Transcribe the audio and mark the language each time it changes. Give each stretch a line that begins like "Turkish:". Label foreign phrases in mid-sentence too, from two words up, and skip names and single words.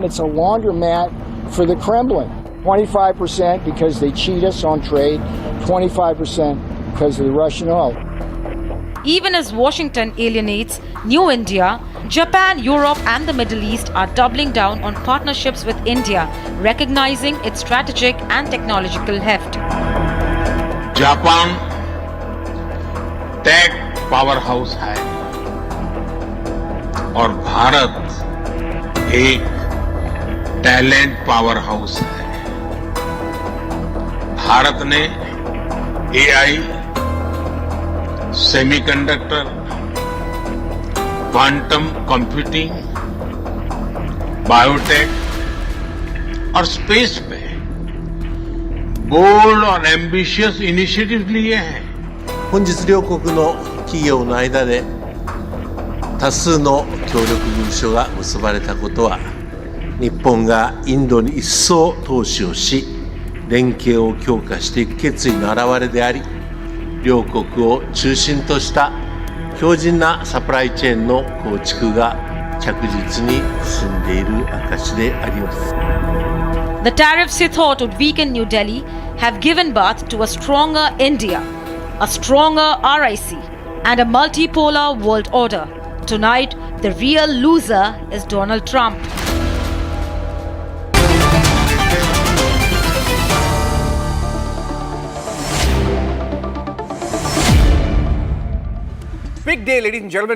English: It's a laundromat for the Kremlin. 25% because they cheat us on trade, 25% because of the Russian oil. Even as Washington alienates New India, Japan, Europe and the Middle East are doubling down on partnerships with India, recognizing its strategic and technological heft.
Hindi: जापान
English: tech powerhouse
Hindi: है और भारत एक
English: talent powerhouse
Hindi: है। भारत ने
English: AI, semiconductor, quantum computing, biotech
Hindi: और स्पेस पे बोल्ड और
English: ambitious initiative
Hindi: लिए हैं।
Japanese: 本日両国の企業の間で多数の協力文書が結ばれたことは、日本がインドに一層投資をし、連携を強化していく決意の表れであり、両国を中心とした強靭なサプライチェーンの構築が着実に進んでいる証であります。
English: The tariffs he thought would weaken New Delhi have given birth to a stronger India, a stronger RIC, and a multipolar world order. Tonight, the real loser is Donald Trump. Big day, ladies and gentlemen.